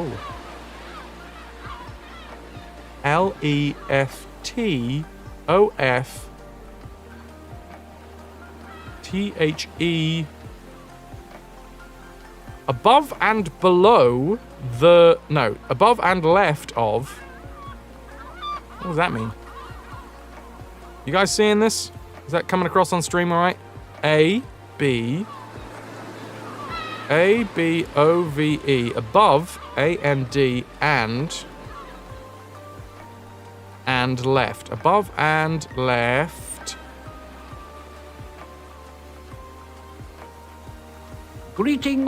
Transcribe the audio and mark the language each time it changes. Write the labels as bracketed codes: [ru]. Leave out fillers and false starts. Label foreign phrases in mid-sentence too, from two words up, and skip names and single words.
[en] LEFTOFTHE. Above and below the... No, above and left of... What does that mean? You guys seeing this? Is that coming across on stream all right? A-B-O-V-E. Above, A-N-D, and left. Above and left. Greetings,